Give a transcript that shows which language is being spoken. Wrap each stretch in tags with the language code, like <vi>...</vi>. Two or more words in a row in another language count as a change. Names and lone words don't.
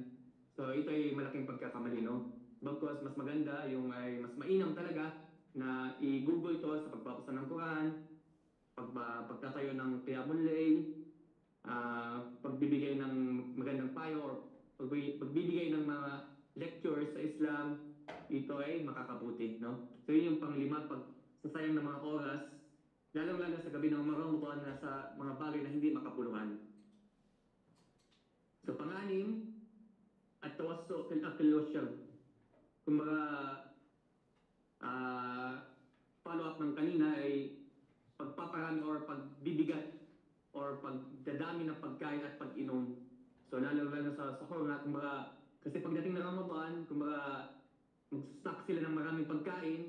<tl>So, ito ay malaking pagkakamali, no? Because mas maganda, yung ay mas mainam talaga na i-google to sa pagbabasa ng Quran, pagtatayo ng</tl> <ar>قيام الليل,</ar> <tl>pagbibigay ng magandang payo or pagbibigay ng mga lectures sa Islam, ito ay makakabuti, no? So yun yung panglima, pagsasayang ng mga oras, lalong-lalo sa gabi ng Ramadan na sa mga bagay na hindi makapuluhan. So pang-anim,</tl> <ar>التوسع في الأكل والشرب.</ar> <tl>Kumbaga,</tl> <en>follow up</en> <tl>ng kanina ay pagpaparami or pagbibigat or pagdadami ng pagkain at pag-inom. So lalo-lalo sa sahur na, kumbaga, kasi pagdating ng Ramadan, kumbaga, mag-stock sila ng maraming pagkain.</tl>